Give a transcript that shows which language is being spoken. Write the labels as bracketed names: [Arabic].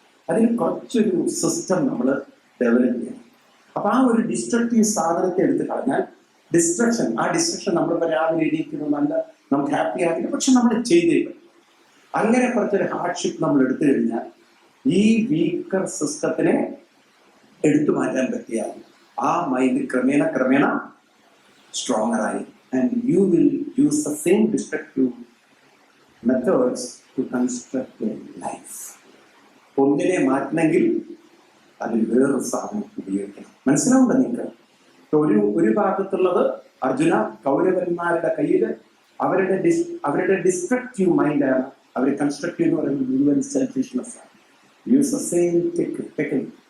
[Malayalam] അതിന് കുറച്ചൊരു സിസ്റ്റം നമ്മൾ ഡെവലപ്പ് ചെയ്യണം. അപ്പൊ ആ ഒരു ഡിസ്ട്രക്റ്റീവ് സാധനത്തെ എടുത്ത് കളഞ്ഞാൽ ഡിസ്ട്രക്ഷൻ, ആ ഡിസ്ട്രക്ഷൻ നമ്മളിപ്പോൾ രാവിലെ എണീക്കുന്നത് നല്ല, നമുക്ക് ഹാപ്പി ആകില്ല, പക്ഷെ നമ്മൾ ചെയ്തേക്കും. അങ്ങനെ കുറച്ചൊരു ഹാർഡ്ഷിപ്പ് നമ്മൾ എടുത്തു കഴിഞ്ഞാൽ ഈ വീക്കർ സിസ്റ്റത്തിനെ എടുത്തു മാറ്റാൻ പറ്റിയാൽ ആ മൈൻഡ് ക്രമേണ stronger ആയി. [English] And you will use the same destructive methods to construct your life. [Malayalam] ഒന്നിനെ മാറ്റണമെങ്കിൽ അതിൽ വേറൊരു സാധനം ഉപയോഗിക്കണം. മനസ്സിലാവുണ്ടോ നിങ്ങൾക്ക്? ഒരു ഭാഗത്തുള്ളത് അർജുന, കൗരവന്മാരുടെ കയ്യിൽ അവരുടെ ഡിസ്ട്രക്റ്റീവ് മൈൻഡാണ്. അവർ കൺസ്ട്രക്റ്റീവ് എന്ന് പറയുന്നത് മുഴുവൻ സെൽഫിഷ്നെസ് ആണ്. [English] Use the same technique.